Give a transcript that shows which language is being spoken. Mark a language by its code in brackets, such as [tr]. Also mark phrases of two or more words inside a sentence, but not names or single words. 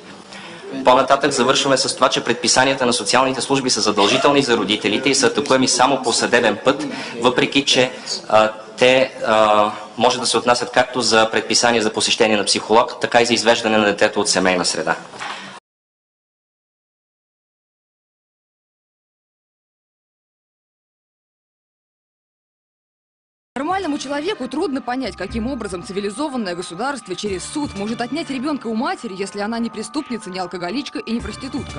[bg] По-нататък завършваме с това, че предписанията на социалните служби са задължителни за родителите и са атакуеми само по съдебен път, въпреки че те може да се отнасят както за предписание за посещение на психолог, така и за извеждане на детето от семейна среда. [ru] Нормальному человеку трудно понять, каким образом цивилизованное государство через суд может отнять ребенка у матери, если она не преступница, не алкоголичка и не проститутка.